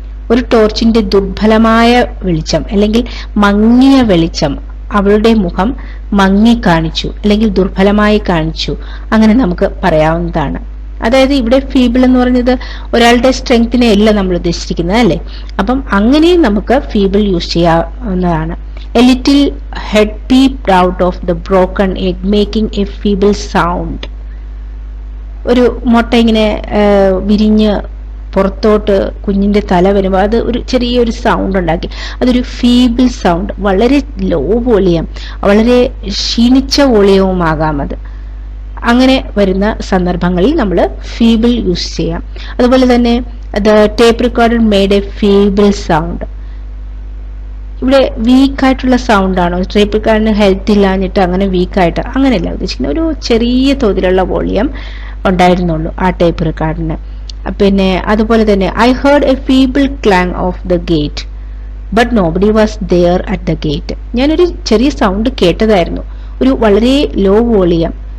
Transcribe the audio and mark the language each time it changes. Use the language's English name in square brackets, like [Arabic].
[Malayalam] ഒരു ടോർച്ചിന്റെ ദുർബലമായ വെളിച്ചം അല്ലെങ്കിൽ മങ്ങിയ വെളിച്ചം അവളുടെ മുഖം മങ്ങി കാണിച്ചു, അല്ലെങ്കിൽ ദുർബലമായി കാണിച്ചു, അങ്ങനെ നമുക്ക് പറയാവുന്നതാണ്. അതായത് ഇവിടെ ഫീബിൾ എന്ന് പറഞ്ഞത് ഒരാളുടെ സ്ട്രെങ്തിനെ അല്ല നമ്മൾ ഉദ്ദേശിക്കുന്നത്, അല്ലേ? അപ്പം അങ്ങനെയും നമുക്ക് ഫീബിൾ യൂസ് ചെയ്യാവുന്നതാണ്. [English] A little head peeped out of the broken egg, making a feeble sound. [Malayalam] ഒരു മുട്ട ഇങ്ങനെ വിരിഞ്ഞ് പുറത്തോട്ട് കുഞ്ഞിന്റെ തല വരുമ്പോൾ അത് ഒരു ചെറിയൊരു സൗണ്ട് ഉണ്ടാക്കി. അതൊരു ഫീബിൾ സൗണ്ട്, വളരെ ലോ വോളിയം, വളരെ ക്ഷീണിച്ച വോളിയവുമാകാം അത്. അങ്ങനെ വരുന്ന സന്ദർഭങ്ങളിൽ നമ്മൾ ഫീബിൾ യൂസ് ചെയ്യാം. അതുപോലെ തന്നെ [English] the tape recorder made a feeble sound. [Malayalam] ഇവിടെ വീക്കായിട്ടുള്ള സൗണ്ട് ആണോ? ടേപ്പ് റെക്കോർഡറിന് ഹെൽത്ത് ഇല്ലാഞ്ഞിട്ട് അങ്ങനെ വീക്കായിട്ട് അങ്ങനെയല്ല ഉദ്ദേശിക്കുന്നത്. ഒരു ചെറിയ തോതിലുള്ള വോളിയം ഉണ്ടായിരുന്നുള്ളൂ ആ ടേപ്പ് റെക്കോർഡറിന്. [English] പിന്നെ അതുപോലെ തന്നെ I heard a feeble clang of the gate but nobody was there at the gate. [Malayalam] ഞാനൊരു ചെറിയ സൗണ്ട് കേട്ടതായിരുന്നു, ഒരു വളരെ ലോ വോളിയം,